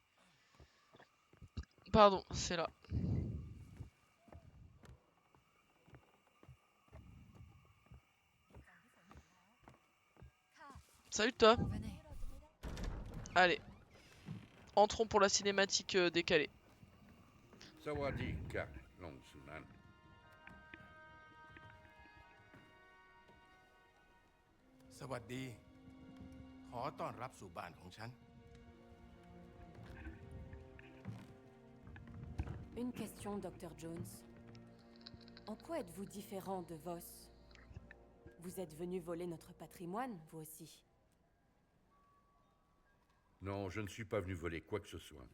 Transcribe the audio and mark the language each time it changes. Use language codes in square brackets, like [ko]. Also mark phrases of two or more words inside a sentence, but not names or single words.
[fr] Pardon, c'est là. Salut toi. Venez. Allez. Entrons pour la cinématique décalée. [th] สวัสดีค่ะลงสุนันท์ สวัสดี ขอต้อนรับสู่บ้านของฉัน [fr] Une question, Dr. Jones. En quoi êtes-vous différent de Voss? Vous êtes venu voler notre patrimoine, vous aussi? Non, je ne suis pas venu voler quoi que ce soit.